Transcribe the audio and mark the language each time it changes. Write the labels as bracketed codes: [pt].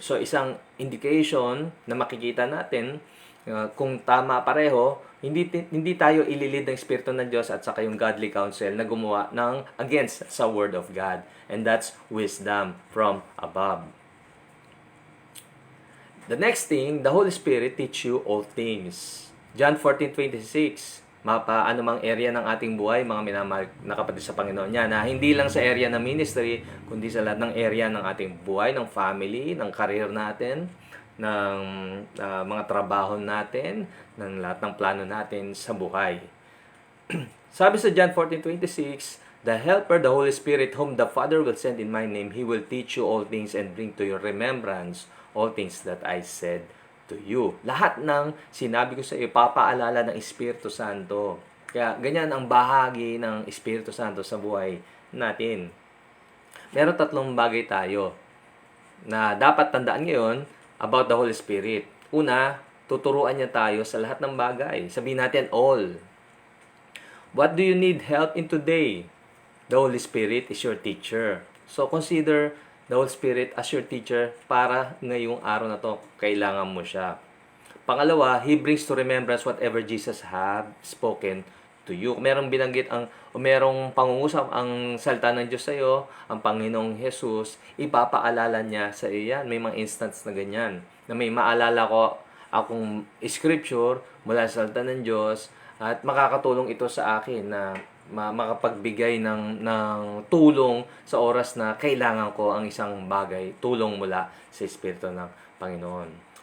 [tl] So, isang indication na makikita natin kung tama pareho, hindi tayo ililid ng Espiritu ng Diyos at saka yung godly counsel na gumawa ng against sa Word of God. [en] And that's wisdom from above. The next thing, the Holy Spirit teach you all things. [tl] John 14:26, anumang area ng ating buhay, mga minamahal na kapatid sa Panginoon niya, na hindi lang sa area ng ministry, kundi sa lahat ng area ng ating buhay, ng family, ng career natin, ng mga trabaho natin, ng lahat ng plano natin sa buhay. Sabi sa [en] John 14:26, the Helper, the Holy Spirit, whom the Father will send in my name, He will teach you all things and bring to your remembrance all things that I said to you. [tl] Lahat ng sinabi ko sa iyo, papaalala ng Espiritu Santo. Kaya ganyan ang bahagi ng Espiritu Santo sa buhay natin. Meron 3 bagay tayo na dapat tandaan ngayon [en] about the Holy Spirit. [tl] Una, tuturuan niya tayo sa lahat ng bagay. Sabihin natin all. [en] What do you need help in today? The Holy Spirit is your teacher. So consider the Holy Spirit as your teacher [tl] para ngayong araw na to, kailangan mo siya. [en] Pangalawa, He brings to remembrance whatever Jesus have spoken to you. [tl] Merong binanggit ang o merong pangungusap ang salita ng Diyos sa iyo, ang Panginoong Jesus, ipapaalala niya sa iyo yan. May mga instance na ganyan, na may maalala ko akong scripture mula sa salita ng Diyos at makakatulong ito sa akin na makapagbigay ng tulong sa oras na kailangan ko ang isang bagay, tulong mula sa Espiritu ng Panginoon.